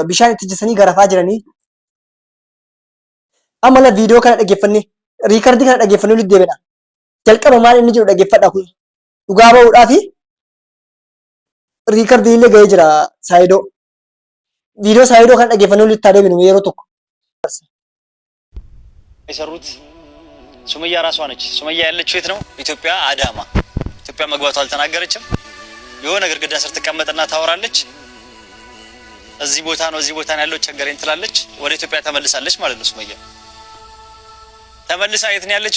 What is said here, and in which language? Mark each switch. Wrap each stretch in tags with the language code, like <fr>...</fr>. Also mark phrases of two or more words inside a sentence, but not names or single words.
<om>Bishaan itti jisanii garafaa jiranii. Amma la viidiyoo kana dhaggeeffannee riikardii kana dhaggeeffannee nuti deebina. Jalqaba maal inni jiru dhaggeeffadhaa kun dhugaa bahuudhaaf riikardii illee gahee jira saayidoo. Viidiyoo saayidoo kana dhaggeeffannee nuti deebinu yeroo tokko.</om> <am>የሰሩት ሱመያ ራሷ ነች። ሱመያ ያለችው የት ነው? ኢትዮጵያ አዳማ። ኢትዮጵያ መግባቷ አልተናገረችም። የሆነ ግድግዳ ስር ትቀመጥና ታወራለች። እዚህ ቦታ ነው ያለው ቸገረኝ ትላለች። ወደ ኢትዮጵያ ተመልሳለች ማለት ነው። ሱመያ ተመልሳ የት ነው ያለችው?</am>